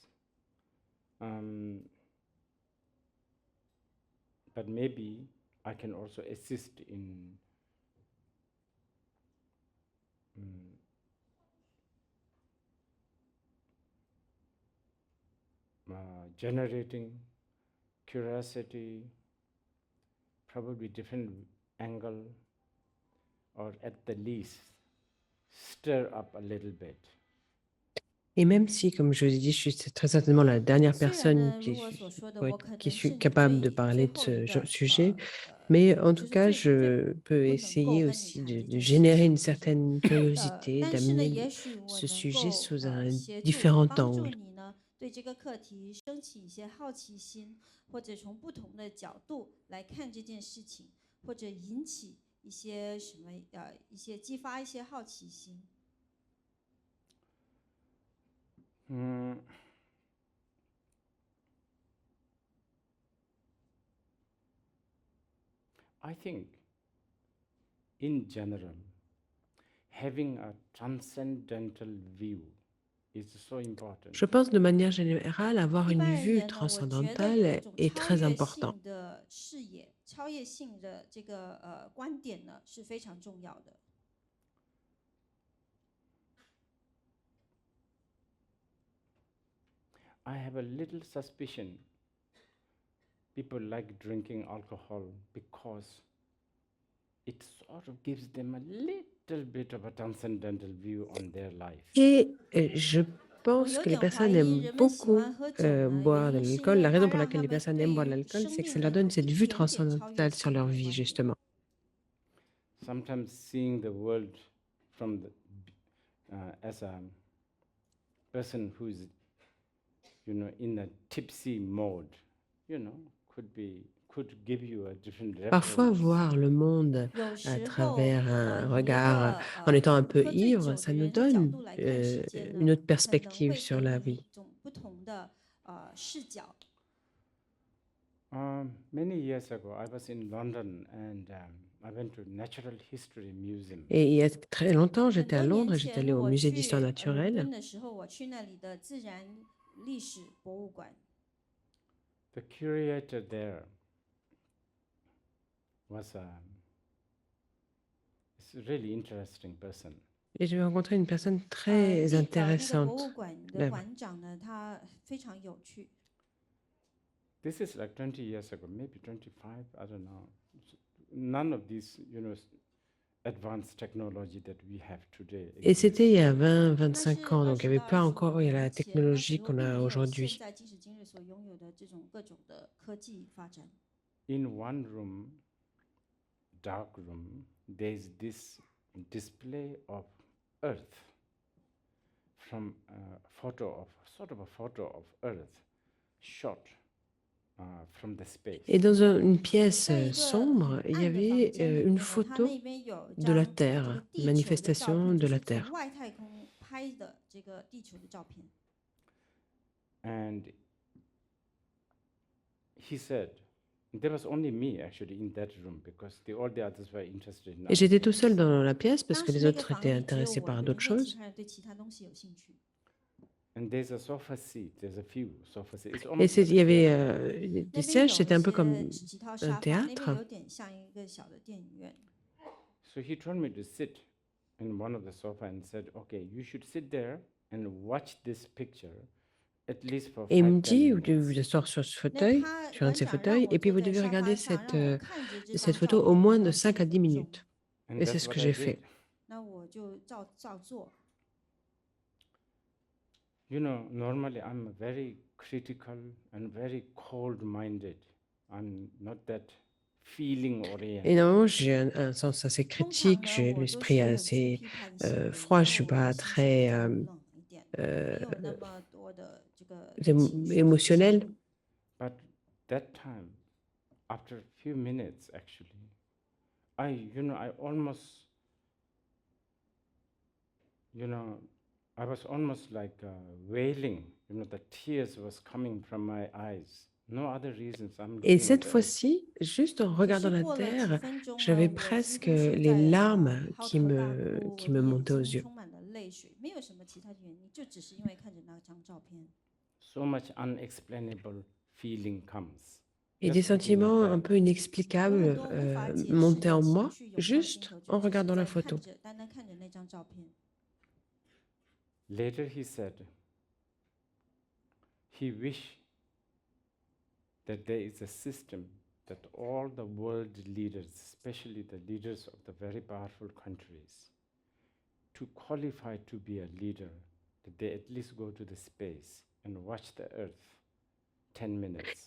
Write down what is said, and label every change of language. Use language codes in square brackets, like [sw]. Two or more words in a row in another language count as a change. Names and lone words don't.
[en] Um, but maybe I can also assist in mm, generating curiosity, probably different angle, or at the least stir up a little bit. [fr] Et même si, comme je vous ai dit, je suis très certainement la dernière [zh] 虽然 [fr] personne [zh] 呢，如果所说的，我可 [fr] qui [zh] 能 [fr] suis [zh] 是你 [fr] capable de [zh] 最 [fr] parler de [zh] 后一 [fr] ce [zh] 个 [fr] sujet, mais en [zh] 就 [fr] tout [zh] 是 [fr] cas, [zh] 最 [fr] je peux [zh] 不能 [fr] essayer [zh] 够跟你 [fr] aussi [zh] 谈 [fr] de [zh] 这件事 [fr] générer [zh] 情 [fr] une certaine curiosité, [zh] 但是呢， [fr] d'amener [zh] 也许我 [fr] ce [zh] 能 [fr] sujet [zh] 够 [fr] sous un [zh] 协助 [fr] différent [zh] 帮助 [fr] angle. [zh] 你呢，对这个课题升起一些好奇心，或者从不同的角度来看这件事情，或者引起一些什么一些激发一些好奇心。 [en] I think, in general, having a transcendental view is so important. [fr] Je pense de manière générale, avoir [zh] 一 [fr] une [zh] 般而 [fr] vue [zh] 言呢，我觉得有一 [fr] transcendantale [zh] 种 [fr] est [zh] 超 [fr] très [zh] 越 [fr] important. [zh] 性的视野、超越性的这个观点呢是非常重要的。 [en] I have a little suspicion people like drinking alcohol because it sort of gives them a little bit of a transcendental view on their life. [fr] Et je [zh] 我 [fr] pense [zh] 有 [fr] que les [zh] 点怀 [fr] personnes [zh] 疑 [fr] aiment [zh] 人们喜 [fr] beaucoup [zh] 欢喝酒呢， [fr] boire [zh] 原 [fr] de [zh] 因是因 [fr] l'alcool. [zh] 为 [fr] La [zh] 它 [fr] raison pour [zh] 让 [fr] laquelle [zh] 他 [fr] les [zh] 们 [fr] personnes [zh] 对 [fr] aiment boire de [zh] 于 [fr] l'alcool, [zh] 生 [fr] c'est que [zh] 命 [fr] ça [zh] 呢 [fr] leur donne [zh] 有 [fr] cette [zh] 一 [fr] vue [zh] 点点超越 [fr] transcendantale [zh] 性 [fr] sur [zh] 的 [fr] leur [zh] 一 [fr] vie, [zh] 个观点。 [fr] justement. [en] Sometimes seeing the world from the, as a person who's, in a tipsy mode, could give you a different [fr] Parfois, [en] reference. [fr] voir le monde [zh] 有 [fr] à [zh] 时候 [fr] travers un [zh] 以一 [fr] regard, [zh] 个 [fr] en étant un peu [zh] 喝醉 [fr] ivre, [zh] 酒 [fr] ça [zh] 的 [fr] nous [zh] 人的角 [fr] donne [zh] 度来看世界 [fr] une [zh] 呢， [fr] autre [zh] 可能 [fr] perspective [zh] 会 [fr] sur [zh] 给 [fr] la [zh] 你 [fr] vie. [zh] 一种不同的视角。 [en] Many years ago, I was in London and I went to Natural History Museum. [fr] Et il y a très longtemps, [zh] 很 [fr] j'étais à [zh] 多年 [fr] Londres, j'étais [zh] 前 [fr] allée au [zh] 我 [fr] musée [zh] 去 [fr] d'histoire [zh] 伦 [fr] naturelle. [zh] 敦的时候，我去那里的自然历史博物馆。 [en] The curator there was a really interesting person. [fr] Et j'ai rencontré une personne [zh] 那 [fr] très [zh] 个博 [fr] intéressante [zh] 物馆的 [fr] là-bas. [zh] 馆长呢，他非常有趣。 [en] This is like 20 years ago, maybe 25, I don't know. None of these, advanced technology that we have today [fr] Et c'était il y a [en] exists. [fr] 20, [zh] 那是 [fr] 25 ans, donc il n'y [zh] 20 [fr] avait [zh] 到 [fr] pas [zh] 25 [fr] encore la [zh] 年前，那 [fr] technologie [zh] 时候 [fr] qu'on [zh] 并 [fr] a [zh] 没有现 [fr] aujourd'hui. [zh] 在今时今日所拥有的这种各种的科技发展。 [en] In one room, dark room, there's this display of Earth from a photo of Earth shot from the space. [fr] Et dans une pièce [zh] 在一个 [fr] sombre, il y [zh] 暗的房 [fr] avait [zh] 间里 [fr] une [zh] 面呢，它 [fr] photo [zh] 那边有 [fr] de la [zh] 张这 [fr] Terre, [zh] 个 [fr] une [zh] 地球的照 [fr] manifestation [zh] 片， [fr] de [zh] 就 [fr] la [zh] 是从 [fr] Terre. [zh] 外太空拍的这个地球的照片。 [en] And he said, there was only me actually in that room because all the others were interested in [fr] Et [en] other [fr] j'étais tout [en] things. [fr] seul dans la pièce parce [zh] 当 [fr] que [zh] 时 [fr] les [zh] 那个 [fr] autres [zh] 房 [fr] étaient [zh] 里只有 [fr] intéressés [zh] 我 [fr] par [zh] 一个 [fr] d'autres [zh] 人，其 [fr] choses. [zh] 他人对其他东西有兴趣。 [en] And there's a sofa seat, there's a few sofa seats. It's [fr] Et [en] almost like [fr] il y a avait [en] theater. [fr] des [zh] 那边 [fr] sièges, [zh] 有 [fr] c'était un peu [zh] 一 [fr] comme [zh] 些几套 [fr] un [zh] 沙发，那边 [fr] théâtre. [zh] 有点像一个小的电影院。 [en] So he told me to sit in one of the sofa and said, okay, you should sit there and watch this picture at least for [fr] Et il [en] 5, [fr] me [en] 10 [fr] dit, vous devez [en] minutes. [fr] vous asseoir sur ce [zh] 那 [fr] fauteuil, [zh] 他 [fr] sur un [zh] 馆 [fr] de ces [zh] 长让 [fr] fauteuils, [zh] 我 [fr] et puis [zh] 坐 [fr] vous [zh] 在 [fr] devez [zh] 沙发 [fr] regarder [zh] 上，让我看着这 [fr] cette [zh] 张 [fr] photo [zh] 照 [fr] au [zh] 片 [fr] moins [zh] 大 [fr] de [zh] 概 [fr] 5 à 10 [zh] 10分钟。 [fr] minutes. [en] And [fr] Et c'est [en] that's [fr] ce [en] what [fr] que [en] I [fr] j'ai [en] did. [fr] fait. [zh] 那我就照做。 [en] Normally I'm very critical and very cold-minded. I'm not that feeling [fr] Et [en] oriented. [fr] normalement, j'ai un sens assez [zh] 通常 [fr] critique, [zh] 呢， [fr] j'ai [zh] 我都 [fr] l'esprit [zh] 是很具 [fr] assez [zh] 批判性的，然 [fr] froid, [zh] 后 [fr] je suis [zh] 我 [fr] pas [zh] 心是比 [fr] très [zh] 较冷一点，没有那么多的这个情绪。 [fr] émotionnelle. [en] But that time, after a few minutes, actually, I almost, I was almost like wailing. The tears was coming from my eyes. No other reasons. I'm [fr] Et [en] looking [fr] cette [en] at the earth. [fr] fois-ci, juste en [zh] 可 [fr] regardant [zh] 是 [fr] la [zh] 过了几 [fr] Terre, [zh] 分钟呢， [fr] j'avais [zh] 我几 [fr] presque [zh] 乎是 [fr] les [zh] 在 [fr] larmes [zh] 嚎 [fr] qui [zh] 啕大 [fr] me, [zh] 哭， [fr] qui [zh] 我的 [fr] me [zh] 眼 [fr] montaient aux [zh] 睛 [fr] yeux. [zh] 充满了泪泪水，没有什么其他的原因，就只是因为看着那张照片。 [en] So much unexplainable feeling comes. [fr] Et des [en] Just looking at [fr] sentiments un [en] that. [fr] peu [zh] 有很 [fr] inexplicables [zh] 多无法解释 [fr] montaient [zh] 的 [fr] en [zh] 情 [fr] moi [zh] 绪涌上心 [fr] juste [zh] 头，就 [fr] en [zh] 只是 [fr] regardant la [zh] 在看 [fr] photo. [zh] 着，单单看着那张照片。 [en] Later he said he wished that there is a system that all the world leaders, especially the leaders of the very powerful countries, to qualify to be a leader, that they at least go to the space and watch the earth 10 minutes.